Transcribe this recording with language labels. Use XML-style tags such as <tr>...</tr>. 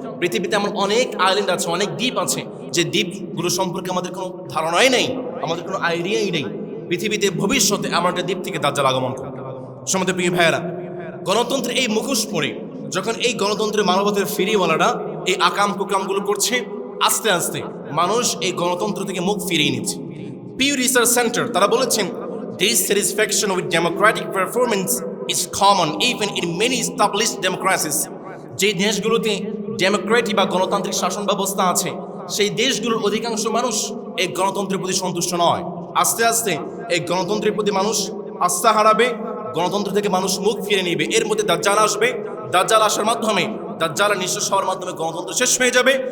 <bn>পৃথিবীতে এমন অনেক আইল্যান্ড আছে, অনেক দ্বীপ আছে, যে দ্বীপগুলো সম্পর্কে আমাদের কোনো ধারণাই নেই, আমাদের কোনো আইডিয়াই নেই। পৃথিবীতে ভবিষ্যতে এমন একটা দ্বীপ থেকে দাজ্জাল আগমন করবে। সমাজের প্রিয় ভাইয়েরা, গণতন্ত্রের এই মুখোশ পরে যখন এই গণতন্ত্রের মানবতার ফিরিওয়ালারা এই আকাম কুকামগুলো করছে, আস্তে আস্তে মানুষ এই গণতন্ত্র থেকে মুখ ফিরিয়ে নিচ্ছে। পিউ রিসার্চ সেন্টার তারা বলেছেন,</bn> <en>dissatisfaction with democratic performance is common even in many established democracies.</en> <bn>যে দেশগুলোতে ডেমোক্রেটিক বা গণতান্ত্রিক শাসন ব্যবস্থা আছে, সেই দেশগুলোর অধিকাংশ মানুষ এই গণতন্ত্রের প্রতি সন্তুষ্ট নয়। আস্তে আস্তে এই গণতন্ত্রের প্রতি মানুষ আস্থা হারাবে, গণতন্ত্র থেকে মানুষ মুখ ফিরে নেবে। এর মধ্যে দাজ্জাল আসবে। দাজ্জাল আসার মাধ্যমে, দাজ্জালের নিঃশেষ হওয়ার মাধ্যমে গণতন্ত্র শেষ হয়ে যাবে।</bn>